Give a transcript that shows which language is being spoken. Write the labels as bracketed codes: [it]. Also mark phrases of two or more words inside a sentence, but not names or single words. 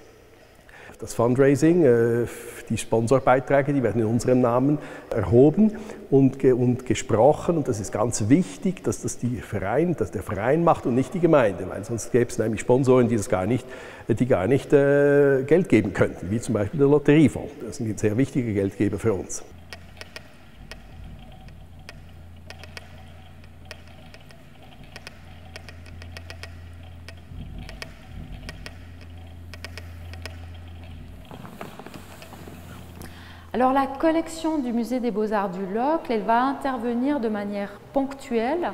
[de] Das Fundraising, die Sponsorbeiträge, die werden in unserem Namen erhoben und gesprochen, und das ist ganz wichtig, dass der Verein macht und nicht die Gemeinde, weil sonst gäbe es nämlich Sponsoren, die gar nicht Geld geben könnten, wie zum Beispiel der Lotteriefonds. Das ist ein sehr wichtiger Geldgeber für uns. [fr] Alors la collection du musée des Beaux-Arts du Locle, elle va intervenir de manière ponctuelle.